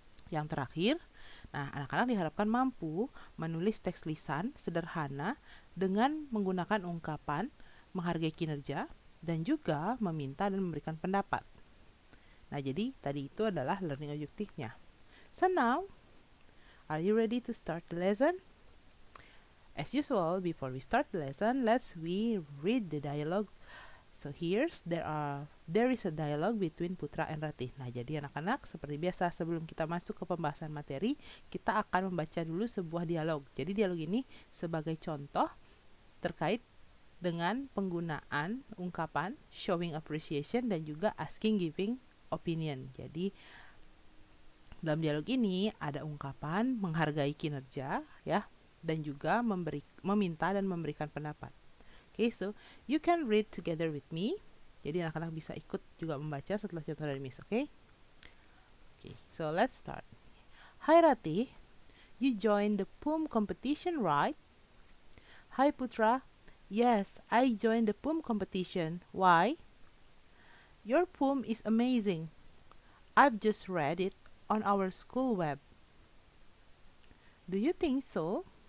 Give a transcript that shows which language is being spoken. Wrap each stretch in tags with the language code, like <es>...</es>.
<id>Yang terakhir, nah anak-anak diharapkan mampu menulis teks lisan sederhana dengan menggunakan ungkapan menghargai kinerja dan juga meminta dan memberikan pendapat. Nah, jadi tadi itu adalah</id> <en>learning objective-</en> <id>nya.</id> <en>So now, are you ready to start the lesson? As usual, before we start the lesson, let's read the dialogue. So there is a dialogue between Putra and Ratih.</en> <id>Nah, jadi anak-anak seperti biasa sebelum kita masuk ke pembahasan materi, kita akan membaca dulu sebuah dialog. Jadi dialog ini sebagai contoh terkait dengan penggunaan ungkapan</id> <en>showing appreciation</en> <id>dan juga</id> <en>asking giving opinion.</en> <id>Jadi dalam dialog ini ada ungkapan menghargai kinerja, ya, dan juga meminta dan memberikan pendapat.</id> <en>Okay, so you can read together with me.</en> <id>Jadi anak-anak bisa ikut juga membaca setelah contoh dari Miss, okay?</id> <en>Okay, so let's start. Hi Ratih, you joined the poem competition, right? Hi Putra, yes, I joined the poem competition. Why? Your poem is amazing. I've just read it on our school web. Do you think so?</en>